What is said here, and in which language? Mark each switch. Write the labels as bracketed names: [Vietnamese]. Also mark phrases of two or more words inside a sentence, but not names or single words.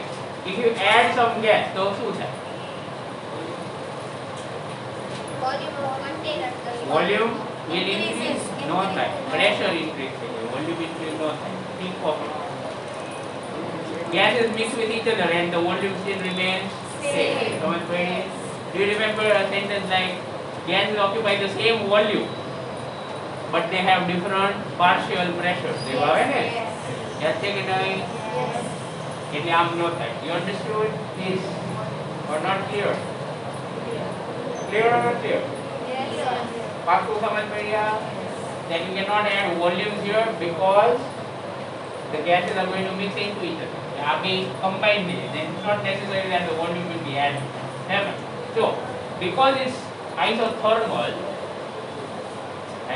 [English] If you add some gas, so what happens? Volume will increase, no side. Pressure increase, volume increase, no side. Think of it. gases mix with each other and the volume still remains same. [Hindi] समझ पड़ी? [English] Do you remember a sentence like gases occupy the same volume but they have different partial pressures? [Gujarati] એવું આવે ને? યાદ છે કે નહીં? એટલે આમ ન થાય. [English] You understood this or not clear? Clear or not clear? [Gujarati] પાકું સમજ પડી આ? [English] Then you cannot add volumes here because the gases are going to mix into each other. They are being combined with it. Then it's not necessary that the volume will be added. Never. So, because it's isothermal, right?